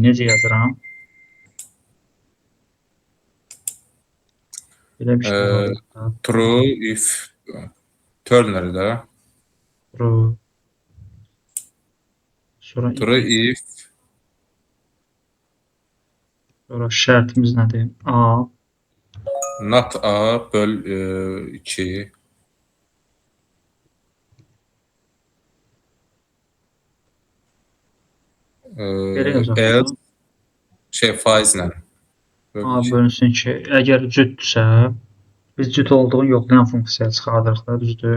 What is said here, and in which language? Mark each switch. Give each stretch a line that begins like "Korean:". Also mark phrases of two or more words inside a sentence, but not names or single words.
Azerbaijani: Necə yazıram? Belə bir şey var.
English: True if ternary də.
Azerbaijani: True. Sonra
English: True if
Azerbaijani: şərtimiz nədir? A. not a böl 2. Belə yazaq. Else faizlə. A bölünsün ki, əgər cütdürsə, biz cüt olduğunu yoxlayan funksiyaya çıxardırıq da, düzdür?